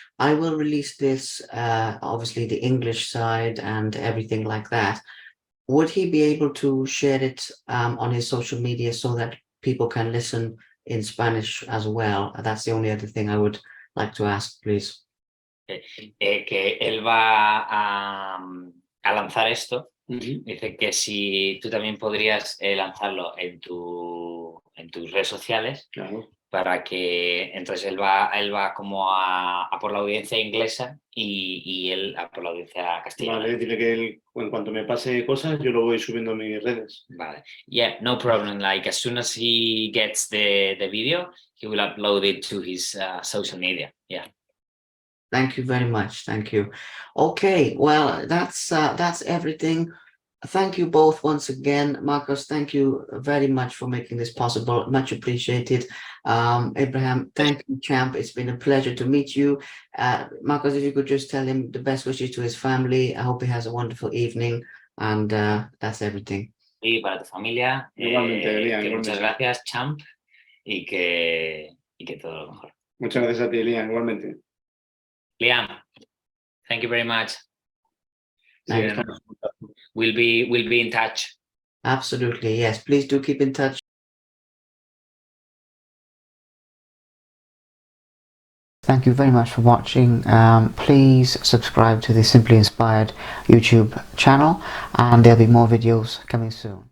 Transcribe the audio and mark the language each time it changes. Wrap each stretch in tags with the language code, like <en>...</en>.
<en>I will release this, obviously the English side and everything like that. Would he be able to share it on his social media so that people can listen in Spanish as well? That's the only other thing I would like to ask, please.</en> <es>Que él va a lanzar esto. Dice que si tú también podrías lanzarlo en tus redes sociales. Claro. Para que entonces él va como a por la audiencia inglesa y él a por la audiencia castellana. Vale, dile que él, en cuanto me pase cosas, yo lo voy subiendo a mis redes.</es> <en>Vale. Yeah, no problem. Like as soon as he gets the video, he will upload it to his social media. Yeah. Thank you very much. Thank you. Okay, well, that's everything. Thank you both once again. Marcos, thank you very much for making this possible. Much appreciated. Abraham, thank you, champ. It's been a pleasure to meet you. Marcos, if you could just tell him the best wishes to his family. I hope he has a wonderful evening. And that's everything.</en> <es>Y para tu familia, Igualmente, Liam, que igualmente. muchas gracias, champ, y que todo lo mejor. Muchas gracias a ti, Liam, igualmente.</es> <en>Liam, thank you very much.</en> <es>Sí, estamos en contacto.</es> <en>We'll be in touch. Absolutely, yes. Please do keep in touch. Thank you very much for watching. Please subscribe to the Simply Inspired YouTube channel, and there'll be more videos coming soon.</en>